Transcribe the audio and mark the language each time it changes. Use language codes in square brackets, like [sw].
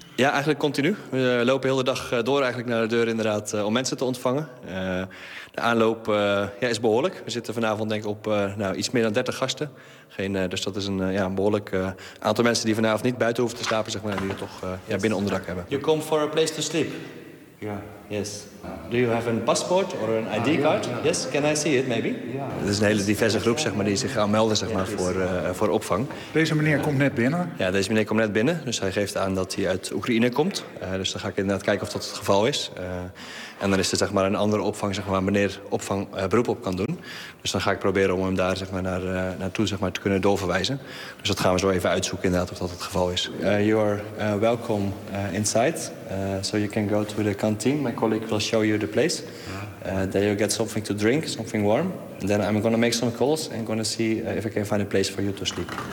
[nl] Ja, eigenlijk continu. We lopen heel de dag door eigenlijk naar de deur inderdaad om mensen te ontvangen. De aanloop is behoorlijk. We zitten vanavond denk ik op iets meer dan 30 gasten. Dus dat is een behoorlijk aantal mensen die vanavond niet buiten hoeven te slapen, zeg maar, en die het toch binnen onderdak hebben. [en] You come for a place to sleep? [nl] Ja. [en] Yeah. Yes. Do you have a passport or an ID card? Yeah, yeah. Yes, can I see it maybe? [nl] Ja. [en] Yeah. [nl] Het is een hele diverse groep zeg maar die zich aanmelden zeg maar voor opvang. Deze meneer komt net binnen. Ja, deze meneer komt net binnen, dus hij geeft aan dat hij uit Oekraïne komt. Dus dan ga ik inderdaad kijken of dat het geval is. En dan is er zeg maar een andere opvang zeg maar waar meneer opvang beroep op kan doen. Dus dan ga ik proberen om hem daar zeg maar naartoe zeg maar te kunnen doorverwijzen. Dus dat gaan we zo even uitzoeken inderdaad of dat het geval is. [en] You are welcome inside, so you can go to the canteen. My colleague will show you the place. There you get something to drink, something warm. And then I'm going to make some calls and going to see if I can find a place for you to sleep.